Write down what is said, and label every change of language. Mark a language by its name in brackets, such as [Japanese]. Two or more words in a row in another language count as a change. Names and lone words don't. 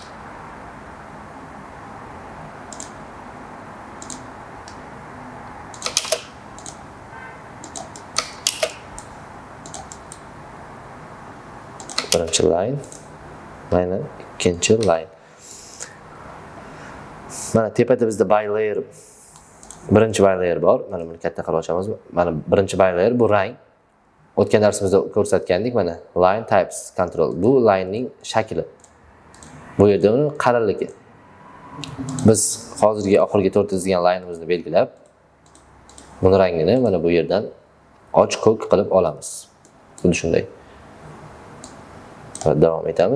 [Uzbek] Birinchi line, mana ikkinchi line. Mana tepada bizda [English] by layer, [Uzbek] birinchi [English] by layer [Uzbek] bor. Mana buni katta qilib ochamiz. Mana birinchi [English] by layer [Uzbek] bu rang. O'tgan darsimizda ko'rsatgandik, mana [English] line types control. [Uzbek] Bu line ning shakli. Bu yerda uni qalinligi. Biz hozirgi oxirgi to'rtizgan line'imizni belgilab, buni rangini mana bu yerdan och ko'k qilib olamiz. Xuddi shunday. Va davom etamiz.